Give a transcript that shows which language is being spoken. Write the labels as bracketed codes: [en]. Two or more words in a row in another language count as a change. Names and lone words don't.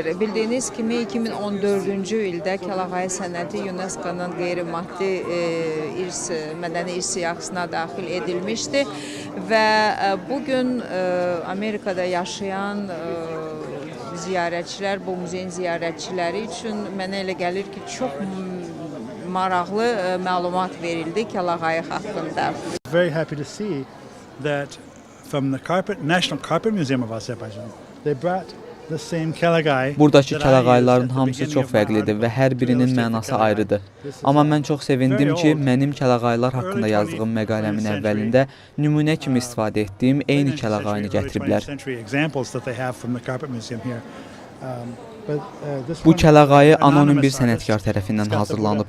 [az] Bildiyiniz kimi 2014-cü ildə kəlağayı sənəti UNESCO-nun qeyri-maddi mədəni irs siyahısına daxil edilmişdi və bugün Amerikada yaşayan ziyarətçilər, bu muzeyin ziyarətçiləri üçün mənə elə gəlir ki, çox maraqlı məlumat verildi kəlağayı haqqında. [en] Very happy to see that from the National Carpet Museum of Azerbaijan, they brought [az] Buradakı kəlağayların hamısı çox fərqlidir və hər birinin mənası ayrıdır. Amma mən çox sevindim ki, mənim kəlağaylar haqqında yazdığım məqaləmin əvvəlində nümunə kimi istifadə etdiyim eyni kəlağayını gətiriblər. Bu kəlağayı anonim bir sənətkar tərəfindən hazırlanıb.